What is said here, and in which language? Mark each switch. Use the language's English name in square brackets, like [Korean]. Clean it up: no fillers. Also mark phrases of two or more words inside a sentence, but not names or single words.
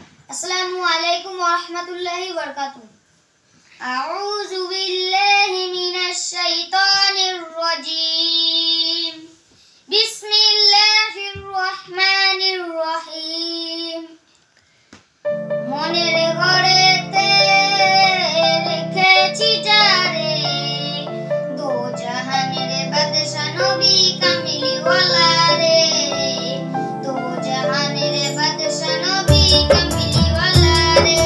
[Arabic] السلام عليكم ورحمة الله وبركاته. أعوذ بالله من الشيطان الرجيم. بسم الله الرحمن الرحيم. [Bangla] মনের ঘরেতে রেখেছি যারে, দো জাহানের বাদশা নবী কামলিওয়ালা রে, দো জাহানের বাদশা নবী কামলিওয়ালা রে।